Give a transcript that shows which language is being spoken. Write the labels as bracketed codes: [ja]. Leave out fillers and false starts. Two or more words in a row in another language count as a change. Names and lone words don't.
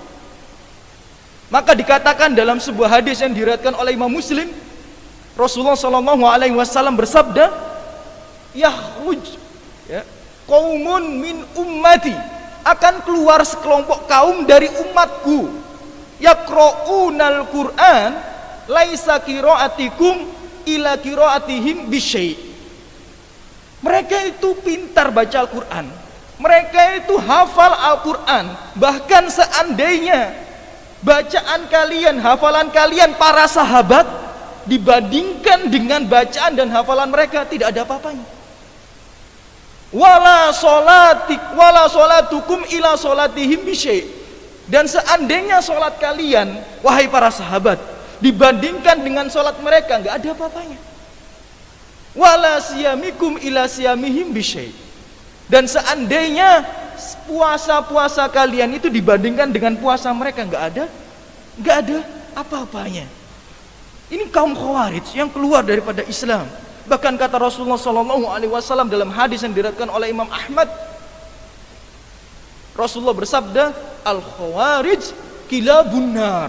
[id] Maka dikatakan dalam sebuah hadis yang diriwayatkan oleh Imam Muslim, Rasulullah SAW bersabda, [ar] "يخرج، يا، قوم من أمتي, [id] akan keluar sekelompok kaum dari umatku, [ar] يقرءون القرآن ليس قراءتكم إلى قراءتهم بشيء." [id] Mereka itu pintar baca Al-Quran, mereka itu hafal Al-Quran, bahkan seandainya bacaan kalian, hafalan kalian para sahabat dibandingkan dengan bacaan dan hafalan mereka, tidak ada apa-apanya. [ar] ولا صلاتكم إلى صلاتهم بشيء. [id] Dan seandainya sholat kalian, wahai para sahabat, dibandingkan dengan sholat mereka, nggak ada apa-apanya. [ar] ولا صيامكم إلى صيامهم بشيء. [id] Dan seandainya puasa-puasa kalian itu dibandingkan dengan puasa mereka, enggak ada apa-apanya. Ini kaum Khawarij yang keluar daripada Islam. Bahkan kata Rasulullah SAW dalam hadis yang diriwayatkan oleh Imam Ahmad, Rasulullah bersabda, [ar] الخوارج كلاب النار.